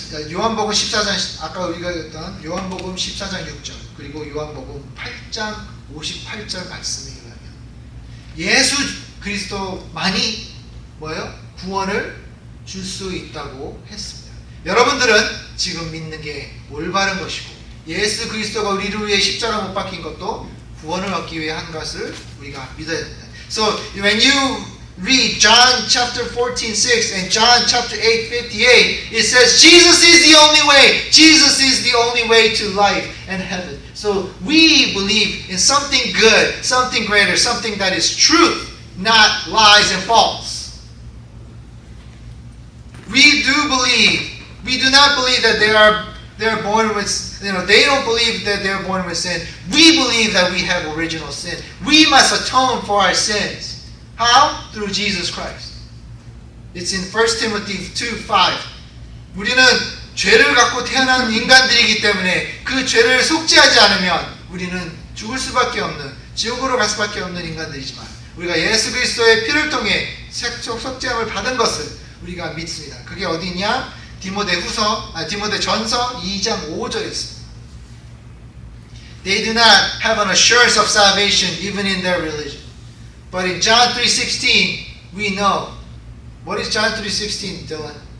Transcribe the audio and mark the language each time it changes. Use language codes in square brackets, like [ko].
[ko] 요한복음 14장, 아까 우리가 읽었던 요한복음 14장 6절, 그리고 요한복음 8장 58절 말씀에 의하면 예수 그리스도만이 뭐예요? 구원을 줄 수 있다고 했습니다. 여러분들은 지금 믿는 게 올바른 것이고, 예수 그리스도가 우리를 위해 십자가 못 박힌 것도 구원을 얻기 위해 한 것을 우리가 믿어야 됩니다. [en] So when you read John chapter 14:6 and John chapter 8:58, it says Jesus is the only way. Jesus is the only way to life and heaven. So we believe in something good, something greater, something that is truth, not lies and false. We do not believe that they're born with, they don't believe that they're born with sin. We believe that we have original sin. We must atone for our sins. How? Through Jesus Christ. It's in 1 Timothy 2:5. [ko] 우리는 죄를 갖고 태어난 인간들이기 때문에 그 죄를 속죄하지 않으면 우리는 죽을 수밖에 없는, 지옥으로 갈 수밖에 없는 인간들이지만, 우리가 예수 그리스도의 피를 통해 속죄함을 받은 것을 우리가 믿습니다. 그게 어디 있냐? 디모데전서 2장 5절에 있습니다. [en] They do not have an assurance of salvation even in their religion. But in John 3:16, we know. What is John 3:16, Dylan?